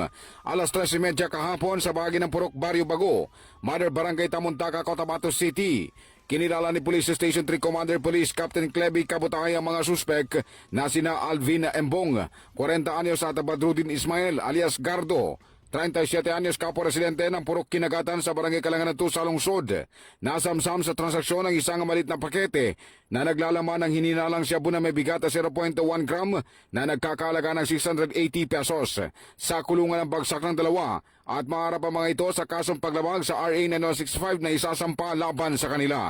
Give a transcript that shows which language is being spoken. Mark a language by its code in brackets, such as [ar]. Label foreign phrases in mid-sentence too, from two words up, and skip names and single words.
[tl] Alas 13:30 kahapon sa bahagi ng Purok, Barrio Bago, Mother Barangay Tamuntaka, Cotabato City. Kinilala ni Police Station 3 Commander Police Captain Cleby Kabutay ang mga suspek na sina Alvin Embong, 40 anyos at Badrudin Ismael alias Gardo, 37 anyos kapwa residente ng Purok Kinagatan sa Barangay Kalanganan 2 sa Lungsod. Nasamsam sa transaksyon ng isang malit na pakete na naglalaman ng hininalang shabu na may bigat na 0.1 gram na nagkakalaga ng 680 pesos. Sa kulungan ng bagsak ng dalawa at maharap ang mga ito sa kasong paglabag sa RA 9065 na isasampa laban sa kanila.